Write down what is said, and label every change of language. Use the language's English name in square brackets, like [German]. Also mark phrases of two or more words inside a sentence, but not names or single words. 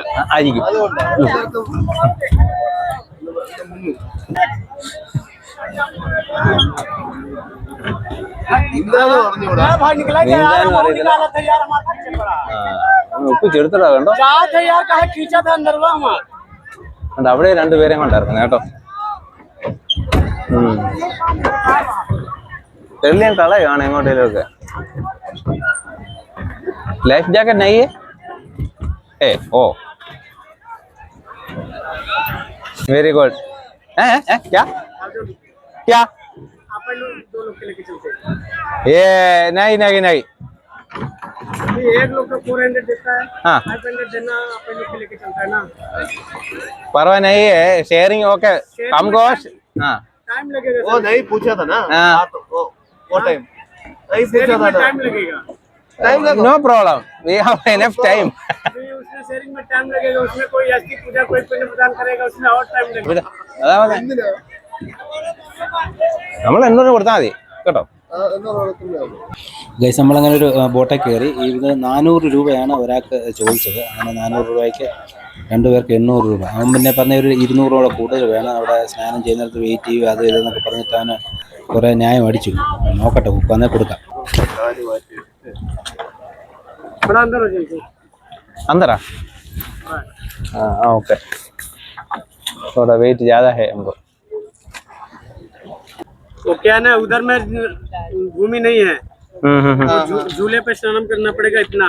[Malayalam] ആയിരിക്കും. ഉപ്പ് ചെറുത്തടാ കണ്ടോ. അവിടെ 2 പേരെ കൊണ്ടായിരുന്നു കേട്ടോ. തെള്ളിയാൻ കളയാണ് എങ്ങോട്ടേലൊക്കെ. [Hindi] लाइफ जैकेट नहीं है? [English] oh very good. [Hindi] क्या क्या दो लोग के लेके चलते हैं. ये नहीं एक लोग का 400 देता है. हाँ 500 देना अपन लोग के लेके चलता है ना. परवाह नहीं है, [English] sharing okay. [Hindi] कम गोश. हाँ टाइम लगेगा. वो नहीं पूछा था ना. वो टाइम नहीं पूछा था. टाइम लगेगा. [English] No problem. We have enough time. [Hindi] शेयरिंग में टाइम लगेगा, उसमें कोई अस्थि पूजा कोई पिंड प्रदान करेगा, उसमें और टाइम लगेगा। [Malayalam] അതാ നമ്മൾ 800 കൊടുത്താൽ മതി കേട്ടോ. ഗൈസ് നമ്മളങ്ങനെ ഒരു ബോട്ടിൽ കയറി. ഇത് 400 രൂപയാണ് ഒരാൾക്ക് ചോദിച്ചത്. അങ്ങനെ 400 രൂപയ്ക്ക് 2 പേർക്ക് 800 രൂപ. അവൻ പിന്നെ പറഞ്ഞ ഒരു 200 രൂപ കൂടുതൽ വേണം, അവിടെ സ്നാനം ചെയ്യുന്നിടത്ത് വെയിറ്റ് ചെയ്യുക അത് ഇതെന്നൊക്കെ പറഞ്ഞിട്ട് അവന് കുറേ ന്യായം അടിച്ചു. നോക്കട്ടെ, വന്നാൽ കൊടുക്കാം. [Hindi] बड़ा अंदर हो जाएगा। अंदर हाँ ओके, थोड़ा वेट ज़्यादा है हमको। तो क्या ना, उधर में भूमि नहीं है, झूले पे स्नान करना पड़ेगा इतना।